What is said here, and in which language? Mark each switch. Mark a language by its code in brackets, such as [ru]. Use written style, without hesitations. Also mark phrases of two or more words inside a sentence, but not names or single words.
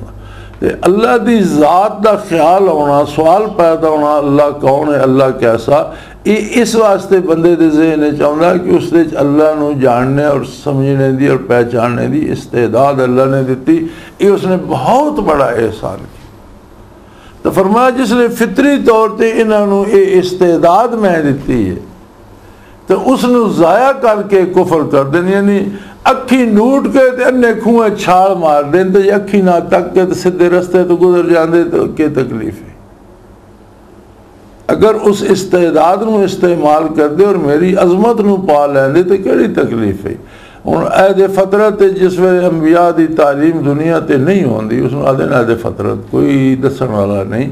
[pa] تے اللہ دی ذات دا خیال ہونا، سوال پیدا ہونا اللہ کون ہے، اللہ کیسا، یہ اس واسطے بندے دے ذہن چاہتا کہ اس دے اللہ نو جاننے اور سمجھنے دی اور پہچاننے دی استعداد اللہ نے دیتی، [ur] یہ اس نے بہت بڑا احسان کیا۔ [pa] تو فرمایا جس نے فطری طور تے انہاں نو یہ استعداد میں دیتی ہے تو اس نے ضائع کر کے کفر کر دیں، یعنی اکھی نوٹ کے تے انے کھوئے چھال مار دیں، تو اکھی نہ تک کے تے سدھے رستے تو گزر جاندے، تو کیا تکلیف ہے؟ اگر اس استعداد نو استعمال کر دے اور میری عظمت نو پا لیندے تو کیڑی تکلیف ہے؟ ہن عہد فطرت جس ویلے انبیاء دی تعلیم دنیا تے نہیں ہوندی، اس نو آدھے عہد فطرت کوئی دسن والا نہیں۔